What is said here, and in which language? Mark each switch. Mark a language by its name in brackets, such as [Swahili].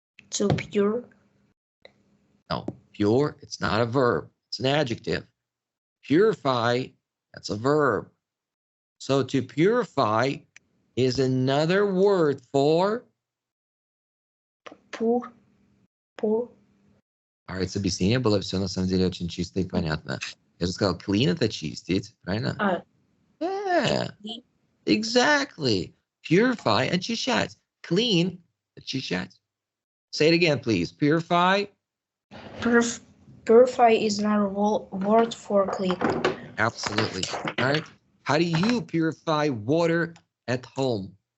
[English] To pure. No, pure, it's not a verb. It's an adjective. Purify, that's a verb. So to purify is another word for? Pur. Alright, [Russian] объяснение было все на самом деле очень чисто и понятно. Я же сказал, clean это чистить, правильно? [English] Yeah, exactly. [Russian] Purify, очищать. Clean, очищать. [English] Say it again, please. Purify. Purify is not a word for clean. Absolutely. All right. How do you purify water at home?